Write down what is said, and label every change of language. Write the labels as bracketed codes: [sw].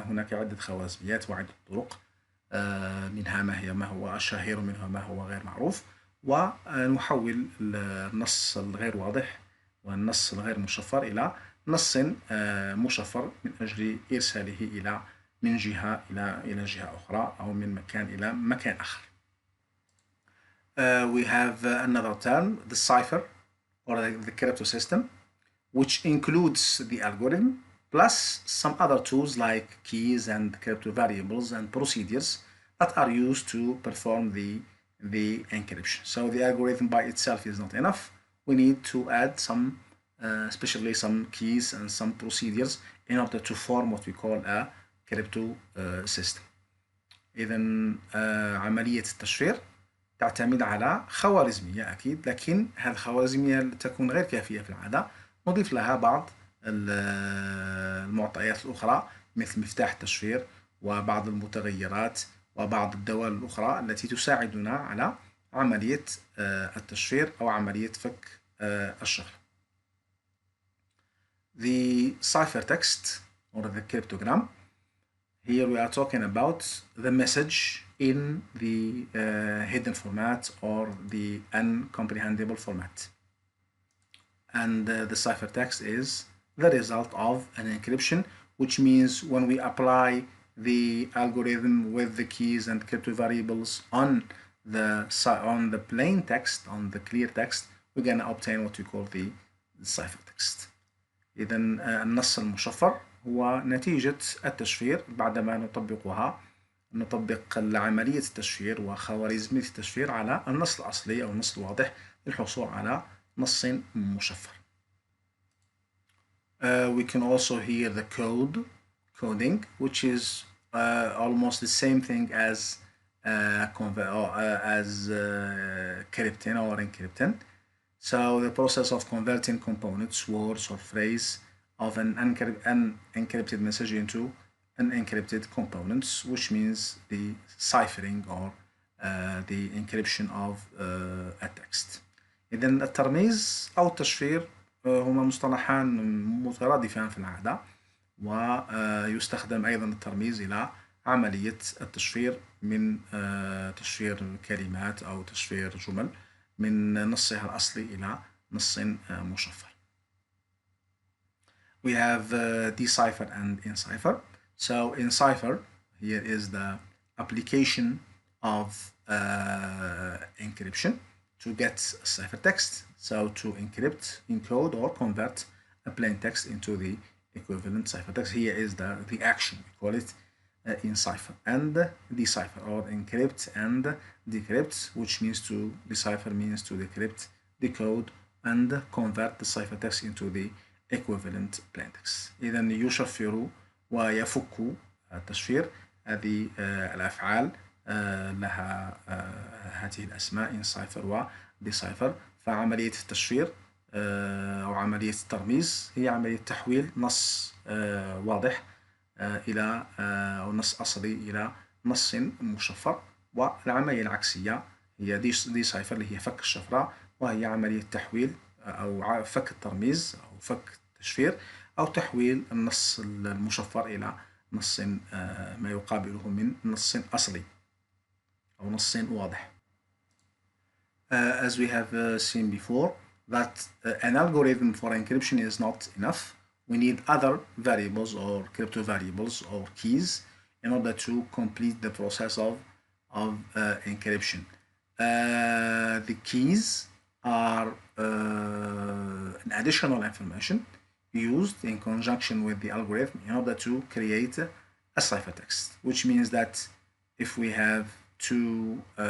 [ar] هناك عدة خوارزميات وعدة طرق، منها ما هو الشهير ومنها ما هو غير معروف، ونحول النص الغير واضح والنص الغير مشفر إلى نص مشفر من أجل إرساله من جهة إلى جهة أخرى أو من مكان إلى مكان آخر. [en] We have another term, the cipher or the crypto system, which includes the algorithm plus some other tools like keys and crypto variables and procedures that are used to perform the encryption. So the algorithm by itself is not enough. We need to add some, especially some keys and some procedures in order to form what we call a crypto system. [ar] إذا عملية التشفير تعتمد على خوارزمية أكيد، لكن هذه الخوارزمية تكون غير كافية في العادة. نضيف لها بعض المعطيات الأخرى مثل مفتاح التشفير وبعض المتغيرات وبعض الدوال الأخرى التي تساعدنا على عملية التشفير أو عملية فك الشفرة. [en] The ciphertext or the cryptogram. Here we are talking about the message in the hidden format or the uncomprehensible format. And the ciphertext is the result of an encryption, which means when we apply the algorithm with the keys and crypto variables on the plain text, on the clear text, we're going to obtain what we call the ciphertext. [ar] إذا النص المشفر هو نتيجة التشفير بعدما نطبق عملية التشفير وخوارزمية التشفير على النص الأصلي أو النص الواضح للحصول على نص مشفر. [en] We can also hear the coding, which is almost the same thing as crypting or encrypting. So the process of converting components, words or phrase of an unencrypted message into unencrypted components, which means the ciphering or the encryption of a text. [ar] إذن الترميز أو التشفير هما مصطلحان مترادفان في العادة، ويستخدم أيضا الترميز إلى عملية التشفير من تشفير كلمات أو تشفير جمل من نصها الأصلي إلى نص مشفر. [en] We have decipher and encipher. So encipher here is the application of encryption to get a ciphertext. So to encrypt, encode or convert a plain text into the equivalent ciphertext. Here is the action, we call it encipher, and decipher or encrypt and decrypt, which means to decipher means to decrypt, decode and convert the ciphertext into the equivalent plain text. [ar] إذا يشفر ويفك التشفير. هذه الأفعال لها هذه الأسماء encipher و decipher. فعملية التشفير أو عملية الترميز هي عملية تحويل نص واضح إلى أو نص أصلي إلى نص مشفر، والعملية العكسية هي decipher اللي هي فك الشفرة، وهي عملية تحويل أو فك الترميز أو فك التشفير أو تحويل النص المشفر إلى نص ما يقابله من نص أصلي أو نص واضح. [en] As we have seen before, that an algorithm for encryption is not enough. We need other variables or crypto variables or keys in order to complete the process of encryption. The keys are an additional information used in conjunction with the algorithm in order to create a ciphertext, which means that if we have two